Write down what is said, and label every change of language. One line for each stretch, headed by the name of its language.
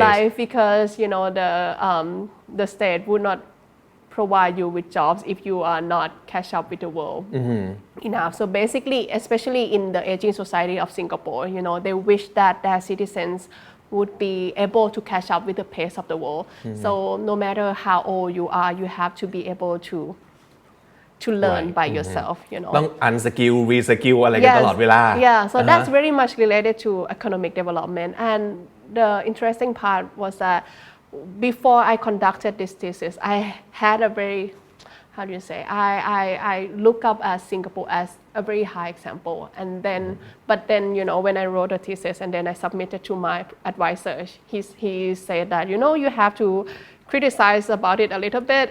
English: life because the state would not provide you with jobs if you are not catch up with the world enough. So basically, especially in the aging society of Singapore, they wish that their citizens would be able to catch up with the pace of the world. So no matter how old you are, you have to be able to learn by yourself,
Thai: ต้อง unskill reskill อะไรกันตลอดเวลา
English: so that's very much related to economic development. And the interesting part was that before I conducted this thesis, I had a very, how do you say, I look up as Singapore as a very high example. And then, but then, when I wrote a thesis and then I submitted to my advisor, he said that, you have to criticize about it a little bit.